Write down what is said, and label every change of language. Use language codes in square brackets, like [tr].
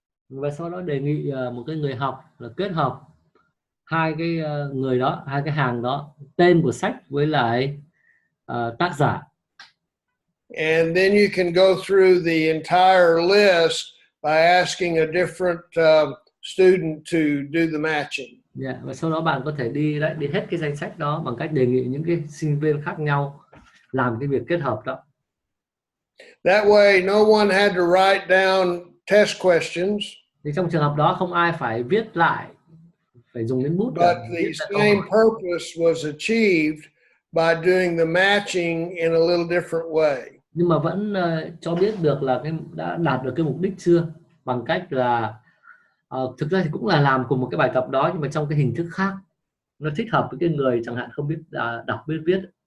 [vi] Và sau đó đề nghị một cái người học là kết hợp hai cái người đó, hai cái hàng đó, tên của sách với lại tác giả. [en] And then you can go through the entire list by asking a different student to do the matching. Yeah. [vi] Và sau đó bạn có thể đi hết cái danh sách đó bằng cách đề nghị những cái sinh viên khác nhau làm cái việc kết hợp đó. [en] That way, no one had to write down test questions. [vi] Thì trong trường hợp đó không ai phải viết lại, phải dùng đến bút. [en] But the same purpose was achieved by doing the matching in a little different way. [vi] Nhưng mà vẫn cho biết được là đã đạt được cái mục đích chưa, bằng cách là thực ra thì cũng là làm cùng một cái bài tập đó nhưng mà trong cái hình thức khác, nó thích hợp với cái người chẳng hạn không biết đọc biết viết.